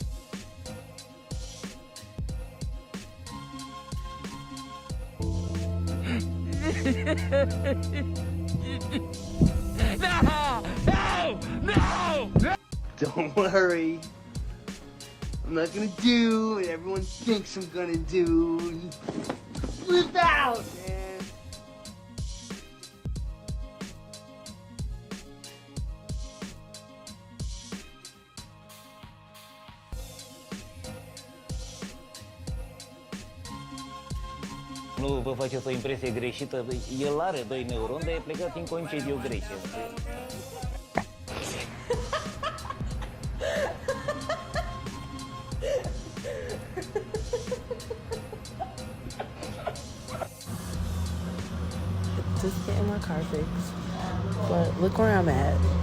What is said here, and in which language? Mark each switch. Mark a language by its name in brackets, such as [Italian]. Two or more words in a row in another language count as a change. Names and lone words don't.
[English] No! Don't worry. I'm not gonna do what everyone thinks I'm gonna do. Flip out, man. [Romanian] Nu vă faceți o impresie greșită, el are 2 neuroni, dar e plecat în concediu Grecia. [English] Just getting my car fixed, but look where I'm at.